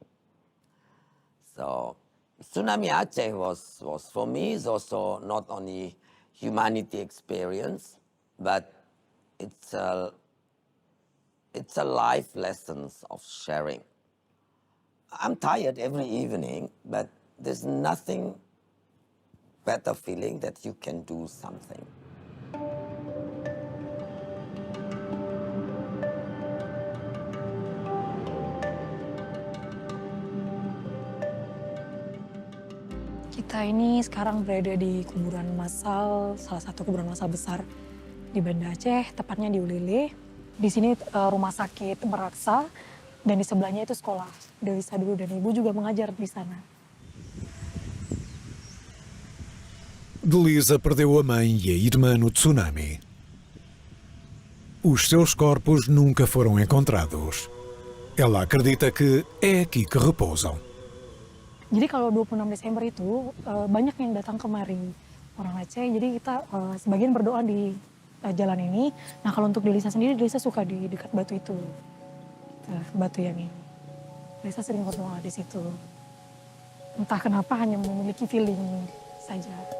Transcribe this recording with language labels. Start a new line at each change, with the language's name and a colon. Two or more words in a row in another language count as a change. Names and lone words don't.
English: So Tsunami Aceh was for me is also not only humanity experience, but it's a life lessons of sharing. I'm tired every evening, but there's nothing better feeling that you can do something.
Indonesian: Kita ini sekarang berada di kuburan massal, salah satu kuburan massal besar di Banda Aceh, tepatnya di Ulele. Di sini rumah sakit Meraksa, dan di sebelahnya itu sekolah. Delisa dulu dan ibu juga mengajar di sana.
Portuguese: Delisa perdeu a mãe e a irmã no tsunami. Os seus corpos nunca foram encontrados. Ela acredita que é aqui que repousam.
Indonesian: Jadi kalau 26 Desember itu banyak yang datang kemari orang Aceh. Jadi kita sebagian berdoa di jalan ini. Nah kalau untuk Delisa sendiri, Delisa suka di dekat batu itu, batu yang ini. Delisa sering berdoa di situ. Entah kenapa hanya memiliki feeling saja.